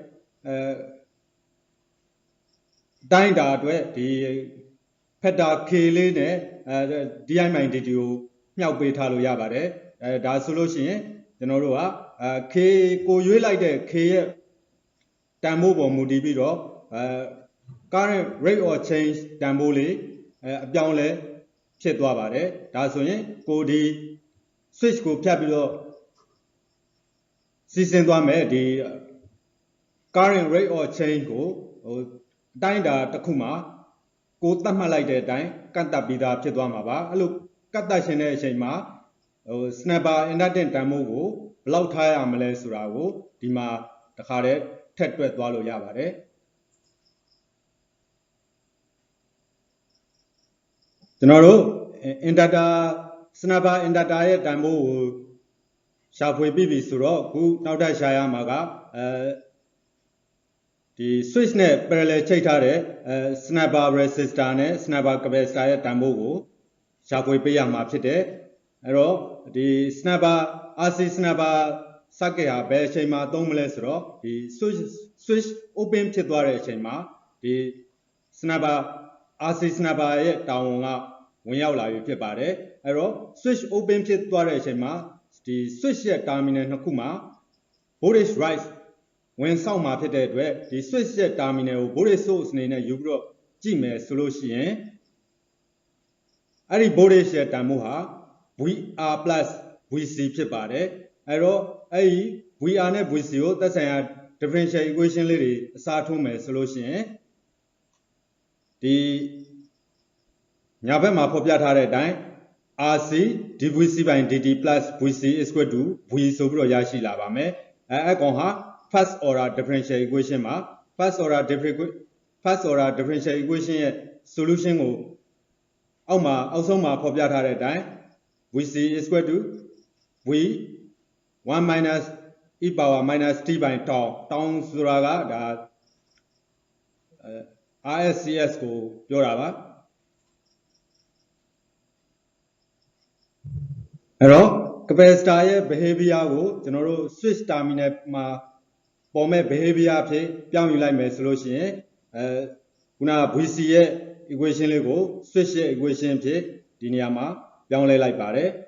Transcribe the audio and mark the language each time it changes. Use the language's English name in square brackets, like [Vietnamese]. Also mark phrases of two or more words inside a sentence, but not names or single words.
[Burmese] တိုင်းတာအတွက်ဒီ [English] factor k [Burmese] လေးနဲ့di-dt ကိုမြှောက်ပေးထားလို့ရပါတယ်ဒါဆိုလို့ရှိရင်ကျွန်တော်တို့ကk ကိုရွေးလိုက်တဲ့ k ရဲ့တန်ဖိုးပေါ်မူတည်ပြီးတော့ [English] current rate of change [Burmese] တန်ဖိုးလေးအပြောင်းလဲဖြစ်သွားပါတယ်ဒါဆိုရင်ကိုဒီ switch ကိုဖြတ်ပြီးတော့ စီစဉ်သွားမယ်ဒီ [English] current rate of change [Burmese] ကိုတိုင်းတာတစ်ခုမှာကိုသတ်မှတ်လိုက်တဲ့အတိုင်းကန့်သက်ပြီးသားဖြစ်သွားမှာပါအဲ့လိုကန့်သက်ရှင်တဲ့အချိန်မှာ [English] snapper inducting [Burmese] တန်ဖိုးကိုဘယ်လောက်ထားရမလဲဆိုတာကိုဒီမှာတခါတည်းထက်တွက်သွားလို့ရပါတယ် ကျွန်တော်တို့ [English] inductor snapper inductor [Burmese] ရဲ့တန်ဖိုးကိုရှာဖွေပြီးပြီဆိုတော့အခုနောက်ထပ်ရှာရမှာကဒီ switch နဲ့ parallel ချိတ်ထားတဲ့snapper resistor နဲ့ snapper capacitor ရဲ့တန်ဖိုးကိုရှာဖွေပေးရမှာဖြစ်တယ်အဲ့တော့ဒီ [English] snapper RC snapper circuit [Burmese] ဟာ ဘယ်အချိန်မှာသုံးမလဲဆိုတော့ဒီ [English] switch open [Burmese] ဖြစ်သွားတဲ့အချိန်မှာဒီ snapper RC snapper ရဲ့တာဝန်ကဝင်ရောက်လာပြီဖြစ်ပါတယ်အဲ့တော့ [English] switch open [Burmese] ဖြစ်သွားတဲ့အချိန်မှာဒီ switch ရဲ့ terminal နှစ်ခုမှာ [English] voltage rise [Burmese] ဝင်ဆောက်မှာဖြစ်တဲ့အတွက်ဒီ switch ရဲ့ terminal ကို [English] voltage source [Burmese] အနေနဲ့ယူပြီးတော့ကြည့်မယ်ဆိုလို့ရှိရင် အဲ့ဒီ voltage ရဲ့တန်ဖိုးဟာ [English] VR plus VC [Burmese] ဖြစ်ပါတယ်အဲ့တော့အဲ့ဒီ VR နဲ့ VC ကိုသက်ဆိုင်ရာ [English] differential equation [Burmese] လေးတွေအစားထိုးမယ်ဆိုလို့ရှိရင်ဒီညာဘက်မှာဖော်ပြထားတဲ့အတိုင်း RC [English] dVC/dt plus VC is equal to V [Burmese] ဆိုပြီးတော့ရရှိလာပါမယ်အဲ့ကောင်ဟာ [English] first order differential equation [Burmese] မှာ [English] first order differential equation [Burmese] ရဲ့ solution ကိုအောက်ဆုံးမှာဖော်ပြထားတဲ့အတိုင်း [English] VC is equal to V 1 minus e power minus t by tau [Burmese] တောင်းဆိုတာကဒါ RSCS ကိုပြောတာပါအဲ့တော့ capacitor ရဲ့ behavior ကိုကျွန်တော်တို့ [English] switch terminal [Burmese] မှာပေါ်မဲ့ behavior အဖြစ်ပြောင်းယူလိုက်မယ်ဆိုလို့ရှိရင်ခုနက VC ရဲ့ equation လေးကို switch ရဲ့ equation အဖြစ်ဒီနေရာမှာပြောင်းလဲလိုက်ပါတယ်